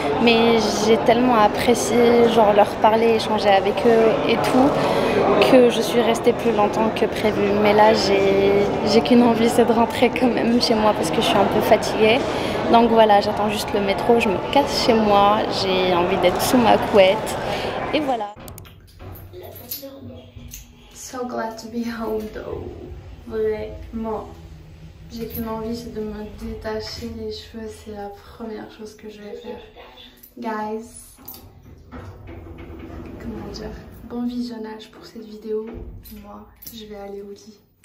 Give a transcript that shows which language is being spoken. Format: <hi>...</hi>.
<fr>mais j'ai tellement apprécié genre leur parler, échanger avec eux et tout, que je suis restée plus longtemps que prévu. Mais là j'ai qu'une envie, c'est de rentrer quand même chez moi parce que je suis un peu fatiguée. Donc voilà, j'attends juste le métro, je me casse chez moi, j'ai envie d'être sous ma couette et voilà.</fr> <en>So glad to be home though.</en> <fr>Vraiment. J'ai qu'une envie, c'est de me détacher les cheveux, c'est la première chose que je vais faire. Guys, comment dire, bon visionnage pour cette vidéo. Moi, je vais aller au lit.</fr>